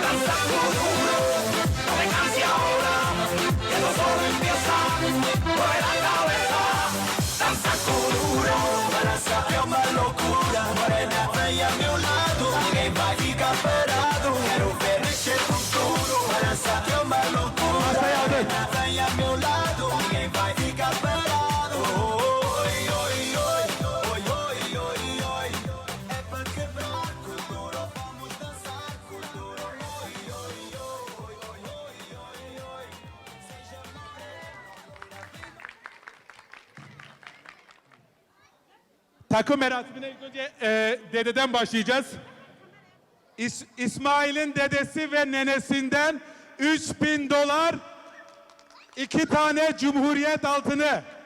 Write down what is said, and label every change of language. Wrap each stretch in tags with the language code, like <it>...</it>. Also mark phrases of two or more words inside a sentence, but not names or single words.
<es>sacuduro, no me canse ahora, que eso solo empieza, mueve la cabeza, danza sacuduro, balanza é</es> <pt>uma loucura, morena vem a meu lado, ninguém vai ficar parado, quero ver mexer com tudo, balança é uma loucura, morena vem a meu lado, ninguém vai ficar parado, oi, oi, oi, oi, oi, oi, oi, é pra quebrar cultura, vamos dançar cultura, oi, oi, oi, oi, oi, oi, oi, seja</pt> <tr>Takım merasimine ilk önce dededen başlayacağız. İsmail'in dedesi ve nenesinden 3000 dolar, 2 tane Cumhuriyet altını.</tr>